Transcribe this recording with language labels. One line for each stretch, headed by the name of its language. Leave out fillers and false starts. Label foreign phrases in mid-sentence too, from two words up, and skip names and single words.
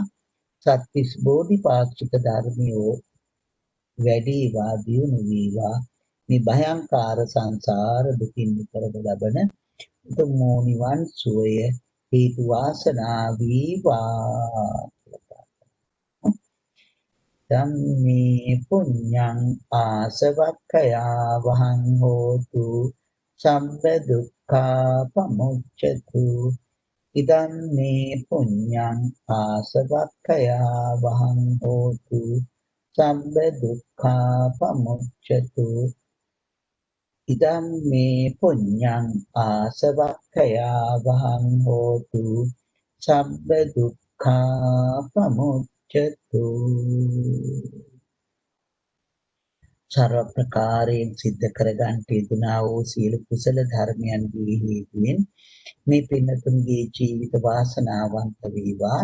Sinhala: සත්‍විස් බෝධිපාක්ෂික ධර්මයෝ වැඩිවා දියුණු වේවා. මේ භයංකාර සංසාර දුකින් නිතරම ලබන උතුම් නිවන් සුවය හේතු වාසනා වේවා.
Pali: ධම්මේ පුඤ්ඤං ආසවක්ඛයා වහං හෝතු සම්බ දුක්ඛා පමුච්ඡතු. ඉදම් මේ පුඤ්ඤං ආසවක්ඛයා වහං හෝතු සම්බ දුක්ඛා පමුච්ඡතු. ඉදම් මේ පුඤ්ඤං ආසවක්ඛයා වහං හෝතු සම්බ දුක්ඛා පමුච්ඡතු.
Sinhala: සර්ව ප්‍රකාරයෙන් සිද්ධ කරගන්ට යෙදුනා වූ සියලු කුසල ධර්මයන්ගේ හේතුවෙන් මේ පින්තුන්ගේ ජීවිත වාසනාවන්ත වේවා.